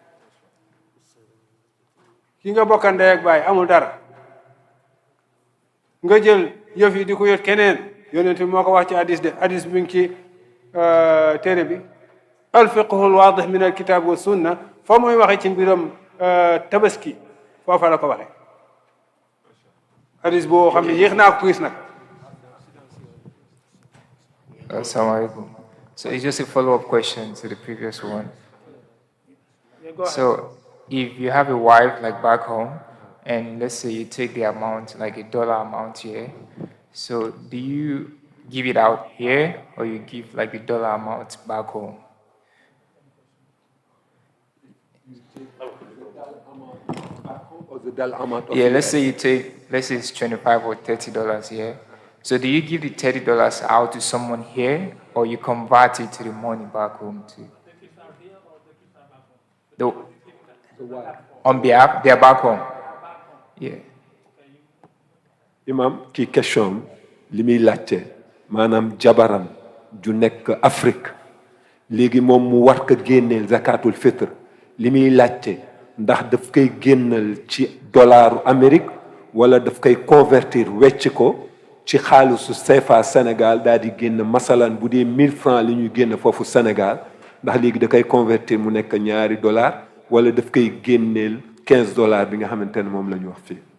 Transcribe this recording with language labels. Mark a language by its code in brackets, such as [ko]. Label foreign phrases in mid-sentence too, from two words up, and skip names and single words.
[wo] ki nga bokkandee ak bàyyi amul dara nga jël yëf yi di ko yot keneen yonent bi moo ko wax ci hadis de hadis bi ngi ci téere bi alfiqhul waadih min al kitab wa sunna fa muy waxe ci mbiram tabaski foofa la ko waxe hadis boo xam ne yéex naa ko gis nag. [ar] السلام عليكم. [en] So it's just a follow-up question to the previous one. So if you have a wife like back home, and let's say you take the amount, like $1 amount here, so do you give it out here, or you give like the $1 amount back home? Yeah, let's say you take, let's say it's $25 or $30 here. So do you give the $30 out to someone here, or you convert it to the money back home too? On behalf, they're back home. Yeah. [wo] Imam, ki question li muy laajte maanaam jabaram ju nekk Afrique léegi moom mu war ko génneel [ar] زكاة الفطر [wo] li muy laajte ndax daf koy génnal ci dollaru Amérique wala daf koy convertir wecc ko ci xaalisu CFA Sénégal daal di génn masalan bu dee 1000 francs li ñuy génn foofu Sénégal ndax léegi da koy convertir mu nekk ñaari dollars wala daf koy génneel $15 bi nga xamante ne moom la ñu wax fii.